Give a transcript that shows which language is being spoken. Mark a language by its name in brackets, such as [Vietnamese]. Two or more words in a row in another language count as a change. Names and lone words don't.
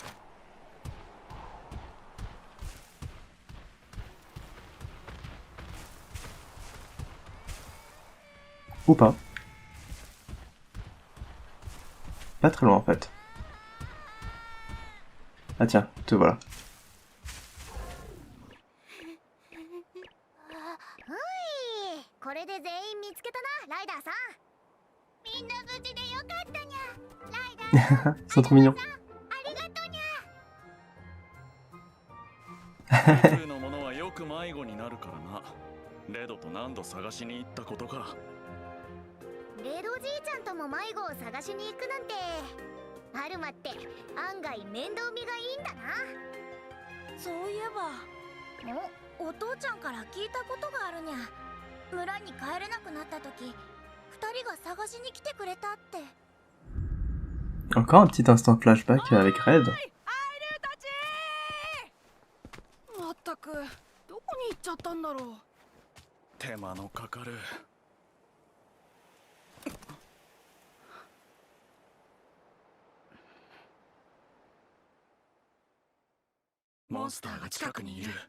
[French] Ou pas. Pas très loin en fait. Ah tiens, te voilà. [Japanese] これで全員見つけたな、ライダーさん。みんな無事でよかったにゃ。ライダーさん、 [French] Ils sont trop mignons. [Japanese] ありがとにゃ。普通のものはよく迷子になるからな。レドと何度探しに行ったことか。レドじいちゃんとも迷子を探しに行くなんて、アルマって案外面倒見がいいんだな。そういえば、お父ちゃんから聞いたことがあるにゃ。村に帰れなくなった時、2人が探しに来てくれたって。 [French] Encore un petit instant flashback avec Red. [Japanese] まったくどこに行っちゃったんだろう。手間のかかる。モンスターが近くにいる。